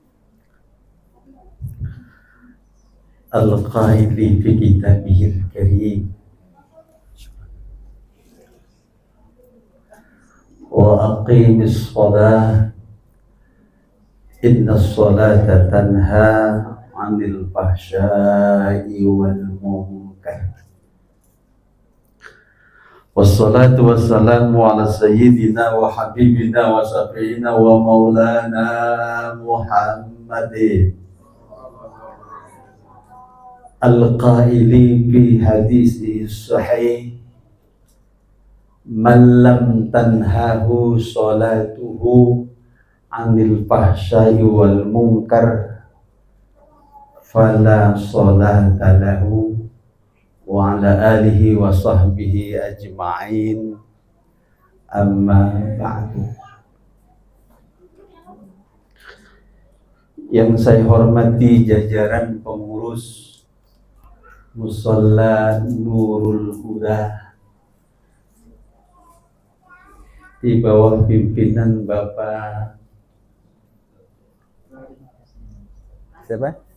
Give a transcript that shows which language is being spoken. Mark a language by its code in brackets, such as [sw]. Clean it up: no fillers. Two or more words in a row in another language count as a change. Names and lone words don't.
[ar] القائل في كتابه الكريم وأقم الصلاة إن الصلاة تنهى عن الفحشاء والمنكر. والصلاة والسلام على سيدنا وحبيبنا وشفيعنا ومولانا محمد القائل في حديث صحيح من لم تنهه صلاته عن الفحشاء والمنكر فلا صلاة له وعلى آله وصحبه أجمعين، أما بعد. [id] Yang saya hormati jajaran pengurus Musalla Nurul Huda di bawah pimpinan Bapak siapa?